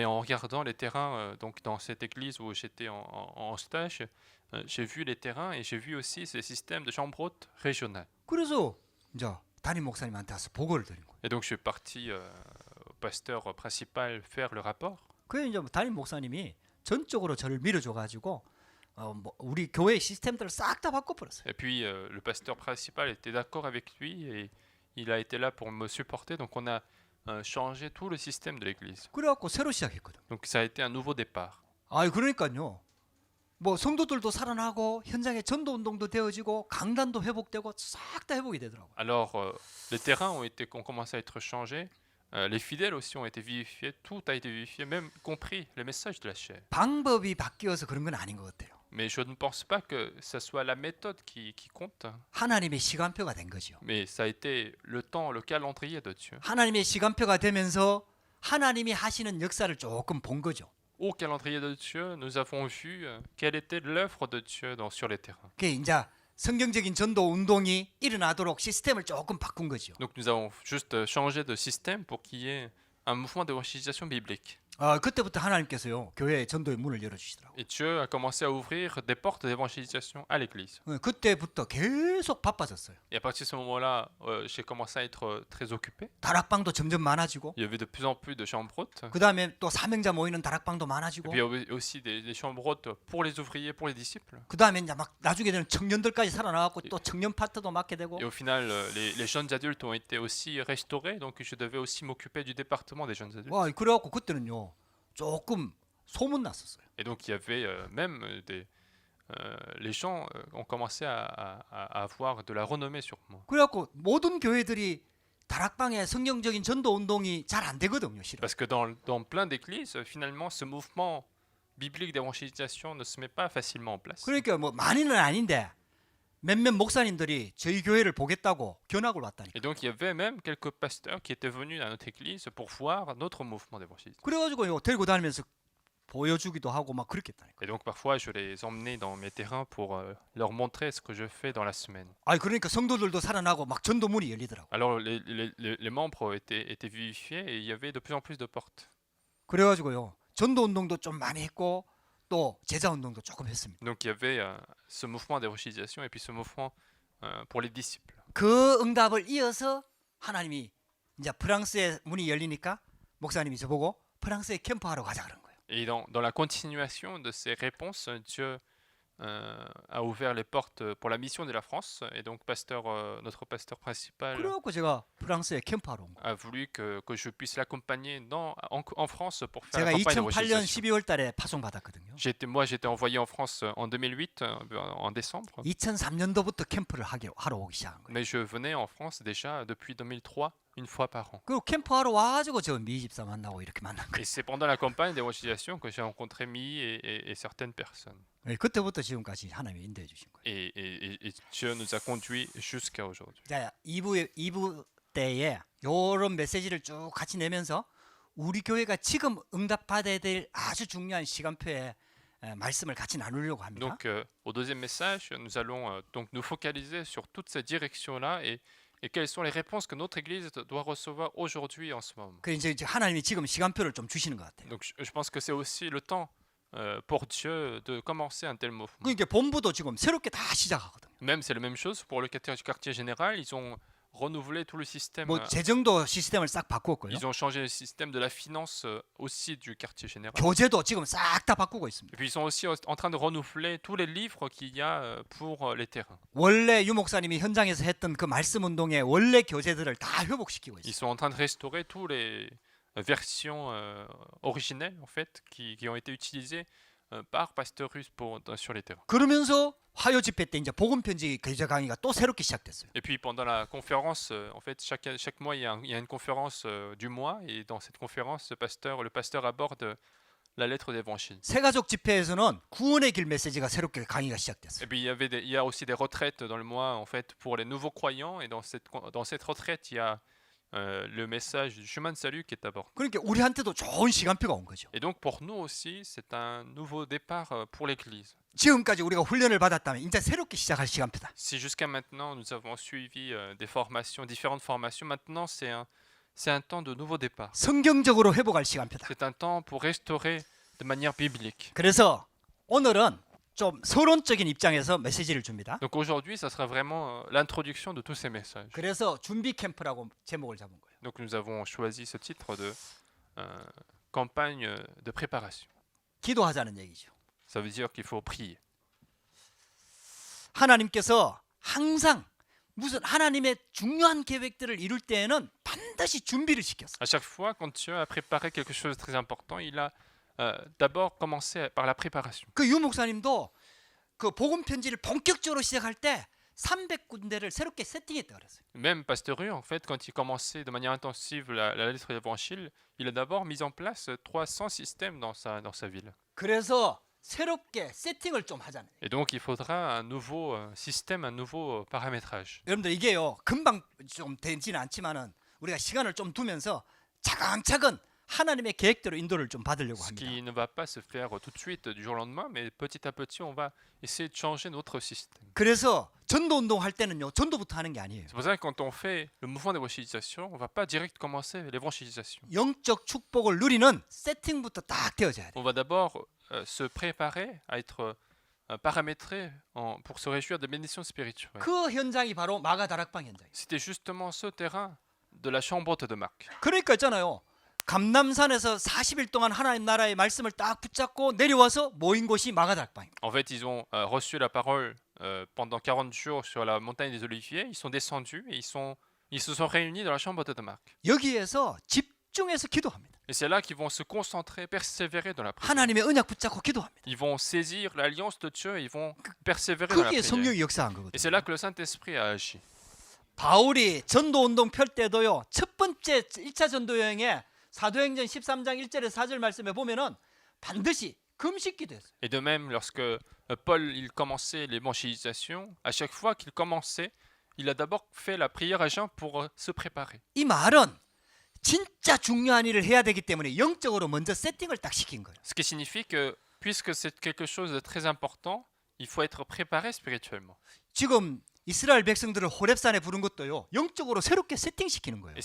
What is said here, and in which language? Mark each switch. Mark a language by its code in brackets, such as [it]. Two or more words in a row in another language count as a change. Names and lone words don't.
[fr] Mais en regardant les terrains, donc dans cette église où j'étais en stage, j'ai vu les terrains et j'ai vu aussi ces systèmes de chambres hautes régionales. [ko] 그래서 이제 담임 목사님한테 와서 보고를 드린 거예요. [fr] Et donc je suis parti au pasteur principal faire le rapport. [ko] 그래서 이제 담임 목사님이 전적으로 저를 밀어줘가지고 우리 교회 시스템들을 싹 다 바꿔버렸어요. [fr] Et puis le pasteur principal était d'accord avec lui et il a été là pour me supporter. Donc on a changé tout le système de l'église. [ko] 그래갖고 새로 시작했거든. [fr] Donc ça a été un nouveau départ. [ko] 그러니까요. 뭐 성도들도 살아나고 현장에 전도 운동도 되어지고 강단도 회복되고 싹 다 회복이 되더라고요. [fr] Alors les terrains ont commencé à être changés. Les fidèles aussi ont été vivifiés. Tout a été vivifié, même compris les messages de la chair. [ko] 방법이 바뀌어서 그런 건 아닌 것 같아요. [fr] Mais je ne pense pas que ce soit la méthode qui compte, [ko] 하나님의 시간표가 된 거죠. [fr] mais ça a été le temps, le calendrier de Dieu. [ko] 하나님의 시간표가 되면서 하나님이 하시는 역사를 조금 본 거죠. [fr] Au calendrier de Dieu, nous avons vu quelle était l'œuvre de Dieu sur les terrains. [ko] 그게 이제 성경적인 전도 운동이 일어나도록 시스템을 조금 바꾼 거죠. [fr] Donc nous avons juste changé de système pour qu'il y ait un mouvement d'évangélisation biblique. [ko] 그때부터 하나님께서요 교회의 전도의 문을 열어주시더라고요. [fr] Et Dieu a commencé à ouvrir des portes d'évangélisation à l'église. [ko] 그때부터 계속 바빠졌어요. [fr] Et à partir de ce moment-là, j'ai commencé à être très occupé. [ko] 다락방도 점점 많아지고 [fr] Il y avait de plus en plus de chambres hautes. [ko] 그 다음에 또 사명자 모이는 다락방도 [fr] Et [ko] 많아지고 [fr] puis il y avait aussi des chambres hautes pour les ouvriers, pour les disciples. [ko] 그 다음에 이제 막 나중에 되는 청년들까지 살아나갖고 또 청년 파트도 맡게 되고 [fr] Et au final, les jeunes adultes ont été aussi restaurés, donc je devais aussi m'occuper du département des jeunes adultes. [ko] 그래갖고 그때는요 조금 소문 났었어요. [fr] Et donc il y avait même les gens ont commencé à avoir de la renommée sur moi. [ko] 그래갖고 모든 교회들이 다락방에 성경적인 전도 운동이 잘 안 되거든요, 실은. [fr] Parce que dans plein d'églises, finalement, ce mouvement biblique d'évangélisation ne se met pas facilement en place. [ko] 그러니까 뭐 많이는 아닌데 몇몇 목사님들이 저희 교회를 보겠다고 견학을 왔다니까. [fr] Et donc il y avait même quelques pasteurs qui étaient venus à notre église pour voir notre mouvement d'évangélisation. [ko] 그래가지고 이거 데리고 다니면서 보여주기도 하고 막 그랬겠다니까. [fr] Et donc parfois je les emmenais dans mes terrains pour leur montrer ce que je fais dans la semaine. [ko] 그러니까 성도들도 살아나고 막 전도 문이 열리더라고. [fr] Alors les membres étaient vivifiés et il y avait de plus en plus de portes. [ko] 그래가지고요 전도 운동도 좀 많이 했고 또 제자 운동도 조금 했습니다. [fr] Donc il y avait ce mouvement d'évangélisation et puis ce mouvement pour les disciples. [ko] 그 응답을 이어서 하나님이 이제 프랑스의 문이 열리니까 목사님이 저보고 프랑스에 캠프하러 가자 그런 거예요. [fr] Et dans la continuation de ces réponses, Dieu a ouvert les portes pour la mission de la France. Et donc, notre pasteur principal [ko] 그래갖고 제가 프랑스에 캠프하러 온 거예요. [fr] a voulu que je puisse l'accompagner en France pour faire [ko] 제가 [fr] la campagne [ko] 2008년 [fr] d'évangélisation. [ko] 12월 달에 파송 받았거든요. [fr] J'étais envoyé en France en 2008, en décembre. [ko] 2003년도부터 캠프를 하러 오기 시작한 거예요. [fr] Mais je venais en France déjà depuis 2003, une fois par an. [ko] 그리고 캠프하러 와가지고 저 미 집사 만나고 이렇게 만난 거예요. [fr] Et c'est pendant la campagne d'évangélisation que j'ai rencontré Mi et certaines personnes. [ko] 네, 그때부터 지금까지 하나님이 인도해 주신 거예요. [fr] Et Dieu nous a conduits jusqu'à aujourd'hui. [ko] 자, 2부 때에 이런 메시지를 쭉 같이 내면서 우리 교회가 지금 응답받아야 될 아주 중요한 시간표에 말씀을 같이 나누려고 합니다. [fr] Donc, au deuxième message, nous allons donc nous focaliser sur toutes ces directions-là et quelles sont les réponses que notre Église doit recevoir aujourd'hui en ce moment. [ko] 그 이제 하나님이 지금 시간표를 좀 주시는 것 같아요. [fr] Donc, je pense que c'est aussi le temps pour Dieu de commencer un tel mouvement. [ko] 그러니까 본부도 지금 새롭게 다 시작하거든요. [fr] Même c'est la même chose pour le quartier général, ils ont renouvelé tout le système. [ko] 뭐 재정도 시스템을 싹 바꾸었고요. [fr] Ils ont changé le système de la finance aussi du quartier général. [ko] 교재도 지금 싹 다 바꾸고 있습니다. [fr] Et puis ils sont aussi en train de renouveler tous les livres qu'il y a pour les terrains. [ko] 원래 유 목사님이 현장에서 했던 그 말씀 운동의 원래 교재들을 다 회복시키고 [fr] Ils [ko] 있어요. [fr] sont en train de restaurer tous les versions originelles en fait qui ont été utilisées par Pasteur Russe sur les terrains. [ko] 그러면서 화요 집회 때 이제 복음 편지 교재 강의가 또 새롭게 시작됐어요. [fr] Et puis pendant la conférence, en fait chaque mois il y a une conférence du mois et dans cette conférence le pasteur aborde la lettre d'évangile. [ko] 새가족 집회에서는 구원의 길 메시지가 새롭게 강의가 시작됐어요. [fr] Et puis il y a aussi des retraites dans le mois en fait pour les nouveaux croyants et dans cette retraite il y a le message du chemin de salut qui est abordé. [ko] 그러니까 우리한테도 좋은 시간표가 온 거죠. [fr] Et donc pour nous aussi c'est un nouveau départ pour l'Église. [ko] 지금까지 우리가 훈련을 받았다면 이제 새롭게 시작할 시간표다. [fr] Si jusqu'à maintenant nous avons suivi des formations, différentes formations, maintenant c'est un temps de nouveau départ. [ko] 성경적으로 회복할 시간표다. [fr] C'est un temps pour restaurer de manière biblique. [ko] 그래서 오늘은 좀 서론적인 입장에서 메시지를 줍니다. [fr] Donc aujourd'hui, ça sera vraiment l'introduction de tous ces messages. [ko] 그래서 준비 캠프라고 제목을 잡은 거예요. [fr] Donc nous avons choisi ce titre de campagne de préparation. [ko] 기도하자는 얘기죠. [fr] Ça veut dire qu'il faut prier. [ko] 하나님께서 항상 무슨 하나님의 중요한 계획들을 이룰 때에는 반드시 준비를 시켰어요. [fr] À chaque fois, quand Dieu a préparé quelque chose de très important, il a d'abord commencé par la préparation. [ko] 그 유 목사님도 그 복음 편지를 본격적으로 시작할 때 300군데를 새롭게 세팅했다 그랬어요. [fr] Même Pasteur Rue, en fait, quand il commençait de manière intensive la lettre d'évangile, il a d'abord mis en place 300 systèmes dans sa ville. [ko] 그래서 새롭게 세팅을 좀 하잖아요. [fr] Et donc, il faudra un nouveau système, un nouveau paramétrage. [ko] 여러분들 이게요 금방 좀 되지는 않지만은 우리가 시간을 좀 두면서 차근차근 하나님의 계획대로 인도를 좀 받으려고 [fr] Ce [ko] 합니다. [fr] qui ne va pas se faire tout de suite du jour au lendemain, mais petit à petit, on va essayer de changer notre système. [ko] 그래서 전도 운동 할 때는요 전도부터 하는 게 아니에요. [fr] C'est pour ça que quand on fait le mouvement d'évangélisation, on ne va pas direct commencer l'évangélisation. [ko] 영적 축복을 누리는 세팅부터 딱 되어져야 돼요. [fr] On va d'abord se préparer à être paramétré pour se réjouir des bénédictions spirituelles. [ko] 그 현장이 바로 마가다락방 현장이에요. [fr] C'était justement ce terrain de la chambre haute de Marc. [ko] 그러니까 있잖아요. 감남산에서 40일 동안 하나님 나라의 말씀을 딱 붙잡고 내려와서 모인 곳이 마가다락방입니다. [fr] En fait, ils ont reçu la parole pendant 40 jours sur la montagne des Oliviers. Ils sont descendus et ils se sont réunis dans la chambre haute de Marc. [ko] 여기에서 집중해서 기도합니다. [fr] Et c'est là qu'ils vont se concentrer, persévérer dans la prière. [ko] 하나님의 언약 붙잡고 기도합니다. [fr] Ils vont saisir l'alliance de Dieu et ils vont persévérer dans la [ko] 거기에 [fr] prière. [ko] 성령이 역사한 거거든요. [fr] Et c'est là que le Saint-Esprit a agi. [ko] 바울이 전도 운동 펼 때도요. 첫 번째 1차 전도 여행에 사도행전 13장 1절에서 4절 말씀에 보면은 반드시 금식 기도했어요. [fr] Et de même, lorsque Paul il commençait l'évangélisation, à chaque fois qu'il commençait, il a d'abord fait la prière à jeun pour se préparer. [ko] 이 말은 진짜 중요한 일을 해야 되기 때문에 영적으로 먼저 세팅을 딱 시킨 거예요. [fr] Ce qui signifie que, puisque c'est quelque chose de très important, il faut être préparé spirituellement. [ko] 지금 이스라엘 백성들을 호렙산에 부른 것도요. 영적으로 새롭게 세팅시키는 거예요.